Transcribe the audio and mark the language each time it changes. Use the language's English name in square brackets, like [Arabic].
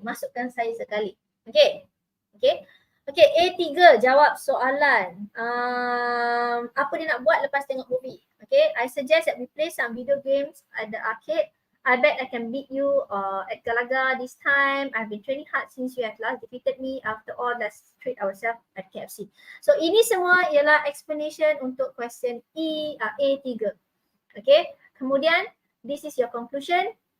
[Malay] Masukkan saya sekali. Okay. Okay. Okay, A3 jawab soalan. Apa dia nak buat lepas tengok movie? [English] Okay, I suggest that we play some video games at the arcade. I bet I can beat you at Galaga this time. I've been training hard since you have last defeated me. After all, let's treat ourselves at KFC. [Malay] So ini semua ialah explanation untuk question A3. [English] Okay, [Malay] kemudian [English] this is your conclusion.